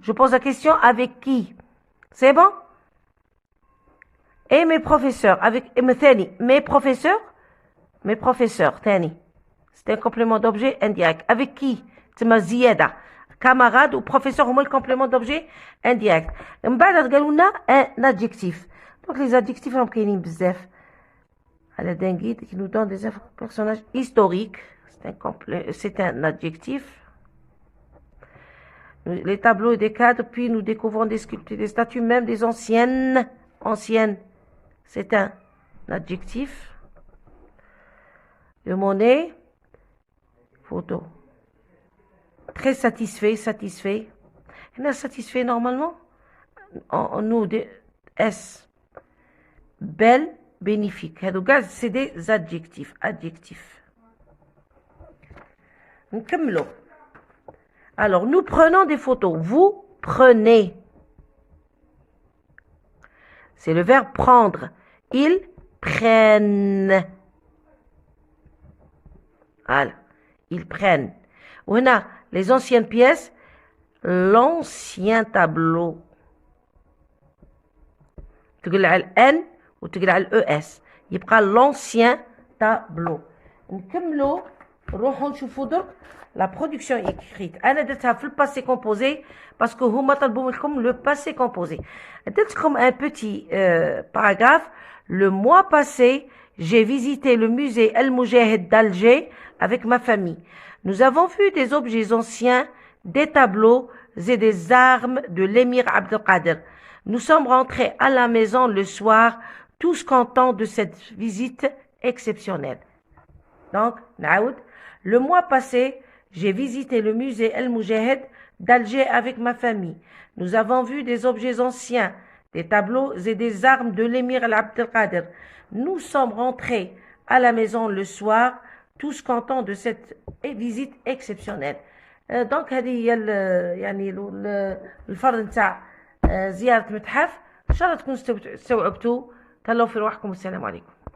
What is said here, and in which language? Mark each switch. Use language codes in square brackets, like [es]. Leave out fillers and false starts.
[fr] Je pose la question, avec qui? C'est bon? Et mes professeurs. Avec mes professeurs. Tani. C'est un complément d'objet indirect. Avec qui? C'est ma ziyada. Camarade ou professeur, au moins le complément d'objet indirect. [ar] من بعد قالوا لنا un adjectif. [fr] Donc les adjectifs sont [ar] كاينين بزاف. على [fr] d'un guide qui nous donne des personnages historiques. C'est un adjectif. Les tableaux et des cadres, puis nous découvrons des sculptures, des statues, même des anciennes. Anciennes, c'est un adjectif. De monnaie, photo. Très satisfait, satisfait. On a satisfait normalement. Nous, S. Belle, bénéfique. C'est des adjectifs. Adjectifs. [ar] نكملوا. [fr] Alors, nous prenons des photos. Vous prenez. C'est le verbe prendre. Ils prennent. Voilà. Ils prennent. On a les anciennes pièces. L'ancien tableau. [ar] تقلع ال N وتقلع ال ES. يبقى [fr] l'ancien tableau. [ar] نكملوا. نروحوا نشوفوا درك [fr] la production écrite. [ar] أنا درتها في [fr] le passé composé parce que [ar] هما طلبوا منكم [fr] le passé composé. [ar] درت [fr] comme un petit paragraphe. Le mois passé, j'ai visité le musée El Moujahid d'Alger avec ma famille. Nous avons vu des objets anciens, des tableaux et des armes de l'émir Abdelkader. Nous sommes rentrés à la maison le soir, tous contents de cette visite exceptionnelle. [ar] Donc, نعاود. [fr] Le mois passé, j'ai visité le musée El Moujahid d'Alger avec ma famille. Nous avons vu des objets anciens, des tableaux et des armes de l'émir Abdelkader. Nous sommes rentrés à la maison le soir, tous contents de cette visite exceptionnelle. [ar] Donc هذه هي يعني الفرض نتاع زيارة متحف. ان شاء الله تكونوا استوعبتوا. تهلاو في رواحكم والسلام عليكم.